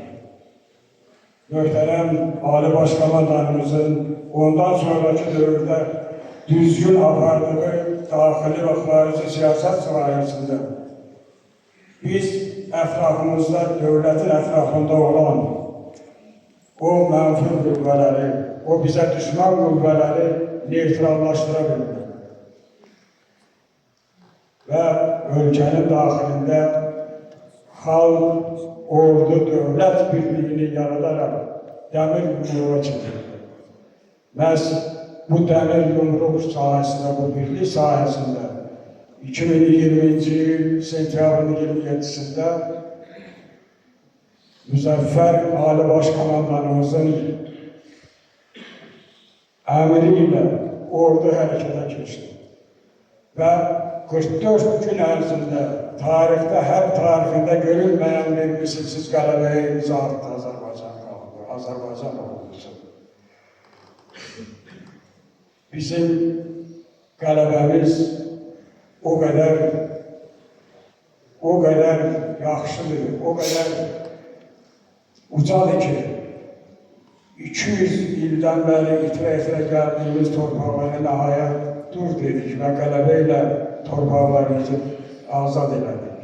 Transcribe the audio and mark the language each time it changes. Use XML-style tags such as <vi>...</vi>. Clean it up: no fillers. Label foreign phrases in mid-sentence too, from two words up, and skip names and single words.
<az>Möhtərəm Ali Başkomandanımızın ondan sonraki dövrdə düzgün apardığı daxili və xarici siyasət sayəsində biz ətrafımızda, dövlətin ətrafında olan o mənfi qüvvələri, o bizə düşmən qüvvələri neytrallaşdıra bildi.</az> <tr>ve ülkenin dahilinde halk, ordu, devlet birliğini yaratarak demir yumruğa çevirdi. Məhz bu demir yumruq sayesinde, bu birlik sayesinde 2020 yıl sentyabrın 27'sinde Müzəffər Ali Başkomandanımızın emriyle ordu harekete geçti.</tr> <az>Ve 44 gün ərzində tarixdə, hər tarixində görülmeyen bir misilsiz qələbəyə imza attı Azərbaycan ordusu. Bizim qələbəmiz o kadar yaxşıdır, o kadar ucadır ki, 200 ildən bəri itirə gəldiyimiz torpaqları nəhayət dur dedik və qələbəyə torpaqlarımızı azad elədik.</az>